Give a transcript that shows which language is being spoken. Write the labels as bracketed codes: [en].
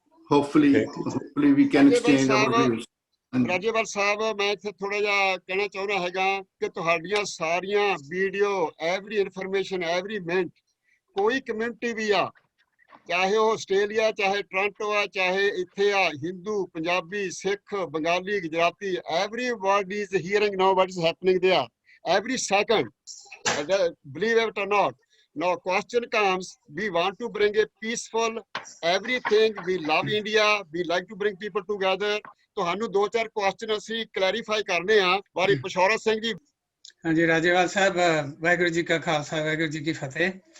[en] Hopefully we can exchange our views. [pa] Rajewal ਸਾਹਿਬ, ਮੈਂ ਇੱਥੇ ਥੋੜਾ ਜਿਹਾ ਕਹਿਣਾ ਚਾਹੁੰਦਾ ਹੈਗਾ ਕਿ ਤੁਹਾਡੀਆਂ ਸਾਰੀਆਂ video, every information, every minute, ਕੋਈ ਕਮਿਊਨਿਟੀ ਵੀ ਆ, ਚਾਹੇ ਉਹ ਆਸਟ੍ਰੇਲੀਆ, ਚਾਹੇ ਟੋਰਾਂਟੋ ਆ, ਚਾਹੇ ਇੱਥੇ ਆ, ਹਿੰਦੂ, ਪੰਜਾਬੀ, ਸਿੱਖ, Bengali, Gujarati, [en] everybody is hearing now what is happening there every second. Believe it or not. Now question comes, we want to bring a peaceful everything, we love India, we like to bring people together. [pa] ਤੁਹਾਨੂੰ 2-4 question ਅਸੀਂ clarify ਕਰਨੇ ਆ। ਵਾਰੀ ਪਸ਼ੌਰਾ ਸਿੰਘ ਜੀ। ਹਾਂਜੀ ਰਾਜੇਵਾਲ ਸਾਹਿਬ, ਵਾਹਿਗੁਰੂ ਜੀ ਕਾ ਖਾਲਸਾ ਵਾਹਿਗੁਰੂ ਜੀ ਕੀ ਫਤਿਹ।